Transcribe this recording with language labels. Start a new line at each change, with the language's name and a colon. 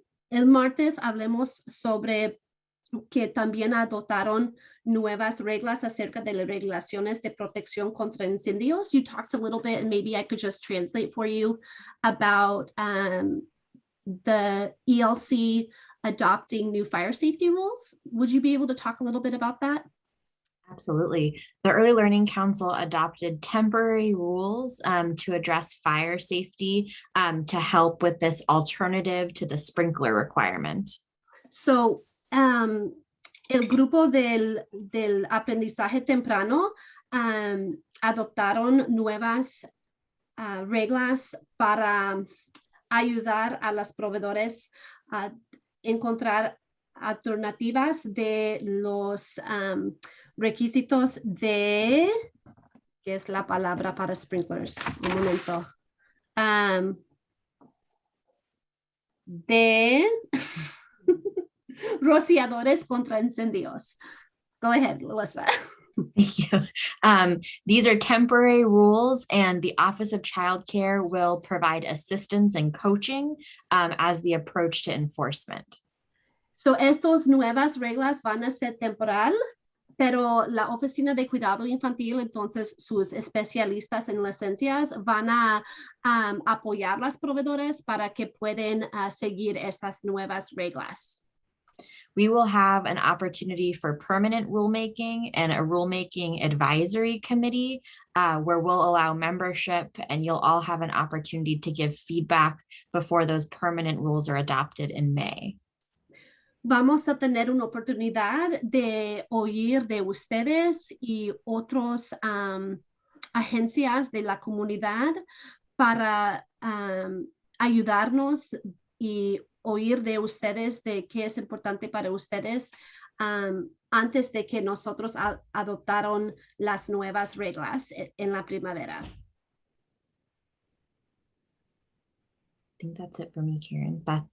Spanish: el martes hablemos sobre que también adoptaron nuevas reglas acerca de las regulaciones de protección contra incendios.
English: You talked a little bit, and maybe I could just translate for you about the ELC adopting new fire safety rules. Would you be able to talk a little bit about that? Absolutely. The Early Learning Council adopted temporary rules to address fire safety to help with this alternative to the sprinkler requirement.
Spanish: So, el grupo del aprendizaje temprano adoptaron nuevas reglas para ayudar a los proveedores a encontrar alternativas de los requisitos de, ¿qué es la palabra para sprinklers? Un momento. De rociadores contra incendios.
English: Go ahead, Melissa. Thank you. These are temporary rules, and the Office of Child Care will provide assistance and coaching as the approach to enforcement.
Spanish: So, estas nuevas reglas van a ser temporal, pero la Oficina de Cuidado Infantil, entonces sus especialistas en licencias van a apoyar a los proveedores para que puedan seguir estas nuevas reglas.
English: We will have an opportunity for permanent rulemaking and a rulemaking advisory committee where we'll allow membership, and you'll all have an opportunity to give feedback before those permanent rules are adopted in May.
Spanish: Vamos a tener una oportunidad de oír de ustedes y otras agencias de la comunidad para ayudarnos y oír de ustedes de qué es importante para ustedes antes de que nosotros adoptaron las nuevas reglas en la primavera.
English: I think that's it for me, Karen.